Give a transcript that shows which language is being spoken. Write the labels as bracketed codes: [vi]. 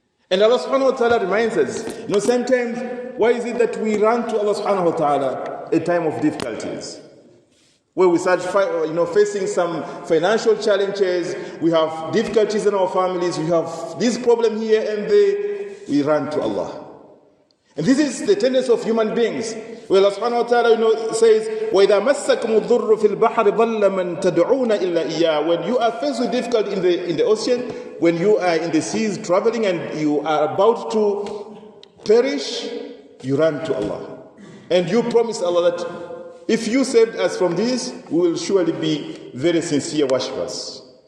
[en] And Allah subhanahu wa ta'ala reminds us, sometimes, why is it that we run to Allah subhanahu wa ta'ala a time of difficulties? Where we start facing some financial challenges, we have difficulties in our families, we have this problem here and there, we run to Allah. And this is the tendency of human beings. Where Allah subhanahu wa ta'ala says, [ar] وَإِذَا مَسَّكُمُ الضُّرُّ فِي الْبَحْرِ ضَلَّ مَنْ تَدْعُونَ إِلَّا إِيَّاهُ. [en] When you are faced with difficulty in the ocean, when you are in the seas traveling and you are about to perish, you run to Allah. And you promise Allah that if you saved us from this, we will surely be very sincere worshippers.